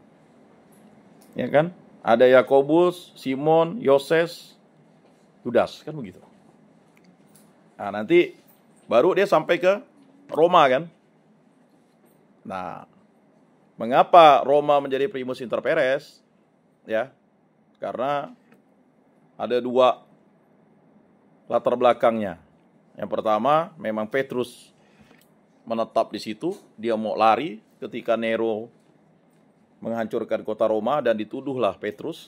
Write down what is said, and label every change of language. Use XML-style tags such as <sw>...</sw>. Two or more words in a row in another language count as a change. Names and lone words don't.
<id>Ya kan? Ada Yakobus, Simon, Yoses, Yudas, kan begitu. Nah, nanti baru dia sampai ke Roma kan. Nah, mengapa Roma menjadi</id> <la>primus inter pares?</la> <id>Ya, karena ada 2 latar belakangnya. Yang pertama, memang Petrus menetap di situ, dia mau lari ketika Nero menghancurkan kota Roma dan dituduhlah Petrus.</id>